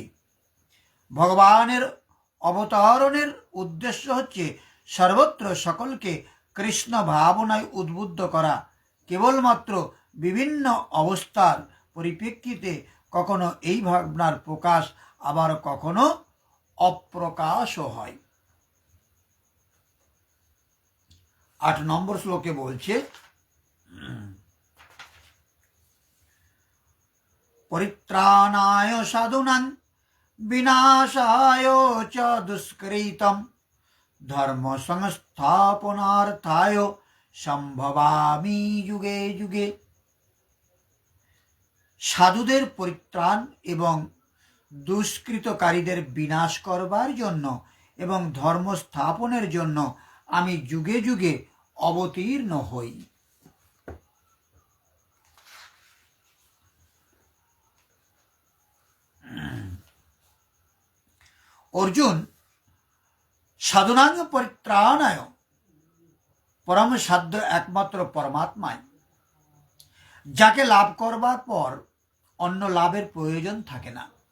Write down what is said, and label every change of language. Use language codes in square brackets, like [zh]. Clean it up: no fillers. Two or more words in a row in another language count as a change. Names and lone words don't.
[bn] ভগবানের অবতারণের উদ্দেশ্য হচ্ছে সর্বত্র সকলকে কৃষ্ণ ভাবনায় উদ্বুদ্ধ করা। কেবলমাত্র বিভিন্ন অবস্থার পরিপ্রেক্ষিতে কখনো এই ভাবনার প্রকাশ, আবার কখনো অপ্রকাশও হয়। 8 নম্বর শ্লোকে বলছে, [sa] পরিত্রাণায় সাধুনাং বিনাশায় চ দুষ্কৃতম ধর্ম সংস্থাপনার্থায় সম্ভবামি যুগে যুগে। [bn] সাধুদের পরিত্রাণ এবং দুষ্কৃতকারীদের বিনাশ করবার জন্য এবং ধর্ম স্থাপনের জন্য আমি যুগে যুগে অবতীর্ণ হই। অর্জুন [sa] সাধুনাং পরিত্রাণায়, [bn] পরম সাধ্য একমাত্র পরমাত্মায়, যাকে লাভ করবার পর অন্য লাভের প্রয়োজন থাকে না,